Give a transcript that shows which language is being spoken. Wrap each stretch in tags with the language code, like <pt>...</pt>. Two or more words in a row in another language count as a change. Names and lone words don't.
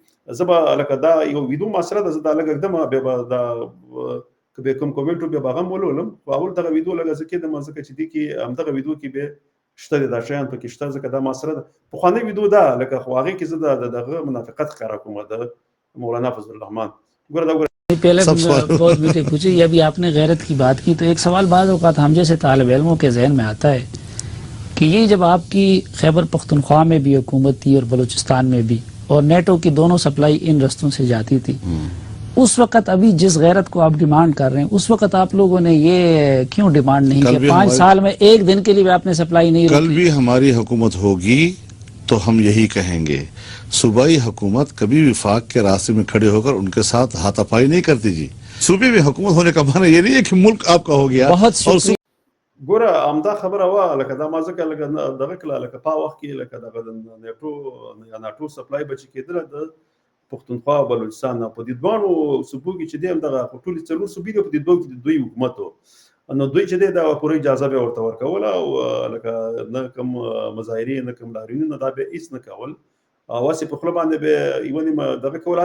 <ps>زه به لکه دا یو ویډیو مسله ده، زه دا لږ اږدم بیا به دا که به کوم کومنټ بیا به هغه هم ولولم. خو اول دغه ویډیو لږ زه کېدم ځکه چې دې کې همدغه ویډیو کې به شته دا شیان پکې شته ځکه دا مسله ده. پخوانۍ ویډیو ده لکه خو هغې کې زه دغه منافقت ښکاره کوم د مولانا فضل الرحمن. ګوره دا</ps> <ur>پہلے بہت میٹھے پوچھے، یہ ابھی آپ نے غیرت کی بات کی تو ایک سوال باد اوقات ہم جیسے طالب علموں کے ذہن میں آتا ہے کہ یہ جب آپ کی خیبر پختونخوا میں بھی حکومت تھی اور بلوچستان میں بھی اور نیٹو کی دونوں سپلائی ان رستوں سے جاتی تھی، اس وقت ابھی جس غیرت کو آپ ڈیمانڈ کر رہے ہیں اس وقت آپ لوگوں نے یہ کیوں ڈیمانڈ نہیں کیا? 5 سال میں ایک دن کے لیے بھی آپ نے سپلائی نہیں کل بھی ہماری حکومت ہوگی تو ہم یہی کہیں گے، صوبائی حکومت کبھی وفاق کے راستے میں کھڑے ہو کر ان کے ساتھ ہاتھاپائی نہیں کرتی جی. صوبے میں حکومت ہونے کا معنی یہ نہیں ہے کہ ملک آپ کا ہو گیا. बहुत</ur> <ps>ګوره همدا خبره وه لکه دا ما ځکه لکه دغه کړه لکه په وخت کې لکه دغه د ناټو سپلای به چې کېدله د پښتونخوا او بلوچستان په دې دوانو صوبو کې چې دی همدغه ټولې څلور صوبې دي په دې دوه کې د دوی حکومت و. نو دوی چې دی دا پوره اجازه به ورته ورکوله او لکه نه کوم مظاهرې نه کوم لاریونونه دا به هېڅ نه کول او هسې په خوله باندې به یوه نیمه دغه کول.</ps>